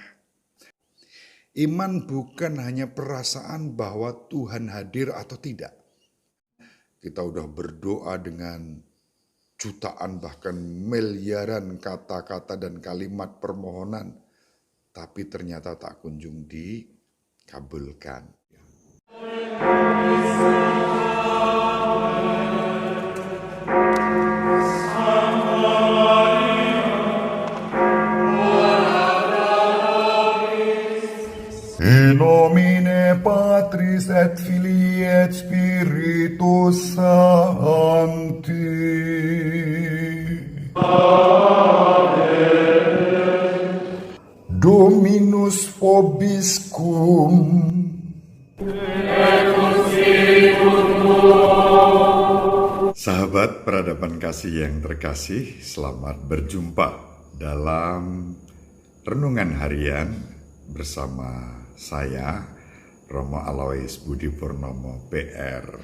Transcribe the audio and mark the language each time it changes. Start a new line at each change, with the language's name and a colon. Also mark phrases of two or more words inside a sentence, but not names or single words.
Indonesian: Iman bukan hanya perasaan bahwa Tuhan hadir atau tidak. Kita udah berdoa dengan jutaan bahkan miliaran kata-kata dan kalimat permohonan, tapi ternyata tak kunjung dikabulkan.
Latin: In nomine Patris et Filii et Spiritus Sancti. Dominus vobiscum.
Indonesian: Sahabat peradaban kasih yang terkasih, selamat berjumpa dalam renungan harian bersama saya, Romo Alois Budi Purnomo PR.